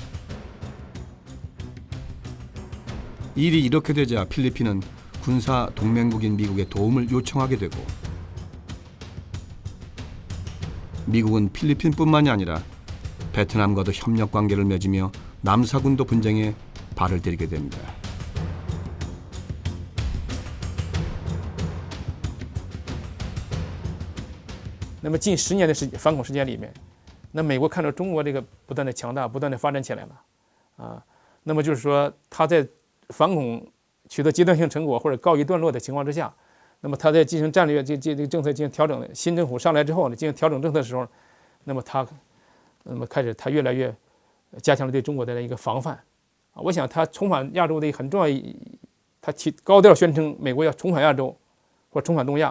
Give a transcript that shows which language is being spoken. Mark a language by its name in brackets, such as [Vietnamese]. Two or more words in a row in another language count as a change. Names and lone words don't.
[Korean] 일이 이렇게 되자 필리핀은 군사 동맹국인 미국의 도움을 요청하게 되고 미국은 필리핀뿐만이 아니라 베트남과도 협력 관계를 맺으며 남사군도 분쟁에 발을 들이게 됩니다. [Chinese] 那么近10年的反恐时间里面，那美国看到中国这个不断的强大，不断的发展起来了，那么就是说他在反恐取得阶段性成果或者告一段落的情况之下，那么他在进行战略这政策进行调整，新政府上来之后呢，进行调整政策的时候，那么开始他越来越加强了对中国的一个防范，我想他重返亚洲的很重要，他高调宣称美国要重返亚洲或重返东亚。